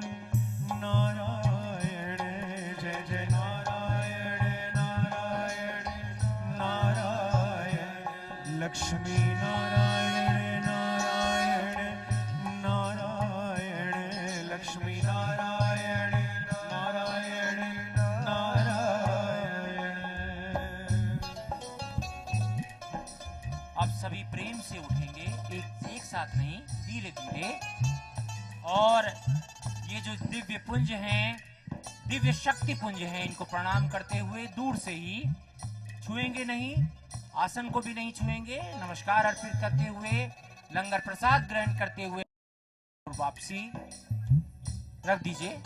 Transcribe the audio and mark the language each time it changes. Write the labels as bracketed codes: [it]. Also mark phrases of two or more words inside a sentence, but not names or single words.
[hi] नारायण, जय जय नारायण नारायण नारायण, लक्ष्मी नारायण नारायण नारायण, लक्ष्मी नारायण नारायण नारायण। अब सभी प्रेम से उठेंगे, एक साथ नहीं, धीरे धीरे। और ये जो दिव्य पुंज हैं, दिव्य शक्ति पुंज हैं, इनको प्रणाम करते हुए दूर से ही, छुएंगे नहीं, आसन को भी नहीं छुएंगे, नमस्कार अर्पित करते हुए, लंगर प्रसाद ग्रहण करते हुए वापसी रख दीजिए।